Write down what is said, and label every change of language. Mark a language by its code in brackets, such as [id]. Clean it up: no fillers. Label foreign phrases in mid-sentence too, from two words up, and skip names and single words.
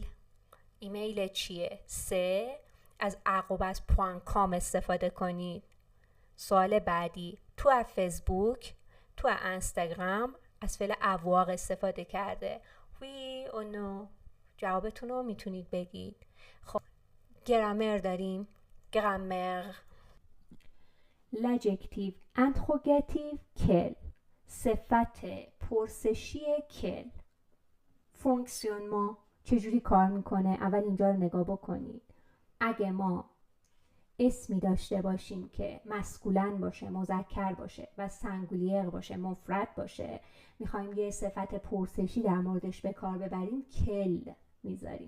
[fa] ایمیل چیه؟ سه. از عقب از .com استفاده کنید. سوال بعدی. تو از فیسبوک، تو از اینستاگرام از فعل avoir استفاده کرده. [fr] oui ou non. [fa] جوابتون رو میتونید بگید. خب گرامر داریم. گرامر. [fr] l'adjectif interrogatif quel. [fa] صفت پرسشی کل. فونکسیونمون چجوری کار میکنه؟ اول اینجا رو نگاه بکنید. اگه ما اسمی داشته باشیم که مسکولن باشه، مذکر باشه و سنگولیر باشه، مفرد باشه، میخوایم یه صفت پرسشی در موردش به کار ببریم، کل میذاریم.